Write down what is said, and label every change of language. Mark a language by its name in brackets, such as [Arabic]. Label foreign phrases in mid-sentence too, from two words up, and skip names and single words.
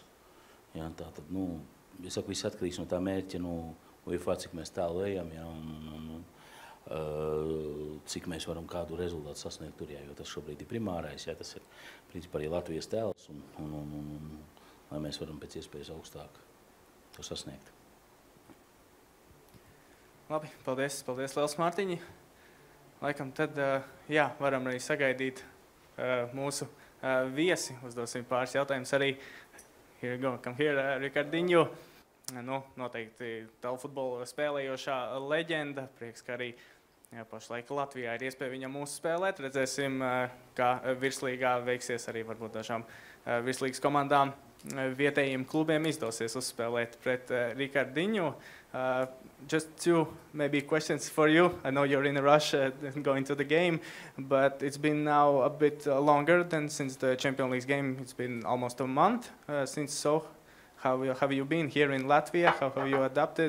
[Latvian] Jā, tā tad, es saku, viss atkarīgs no tā mērķa, UEFA, cik mēs tālu ejam, jā, un cik mēs varam kādu rezultātu sasniegt tur, jā, jo tas šobrīd ir primārais, jā, tas ir principā arī Latvijas tēls, un lai mēs varam pēc iespējas augstāk to sasniegt. Labi, paldies liels, Mārtiņi. Laikam tad, jā, varam arī sagaidīt mūsu viesi. Uzdosim pāris jautājumus arī. [English] Here you go, come here, Ricardinho. [Latvian] Nu, noteikti telefutbolu spēlējošā leģenda. Prieks, ka arī pašlaik Latvijā ir iespēja viņam mūsu spēlēt. Redzēsim, kā virslīgā veiksies arī varbūt dažām virslīgas komandām. Vietējiem klubiem izdosies uzspēlēt pret Ricardinho. [English] Just two maybe questions for you. I know you're in a rush going to the game, but it's been now a bit longer than since the Champions League game. It's been almost a month since. So how have you been here in Latvia? How have you adapted?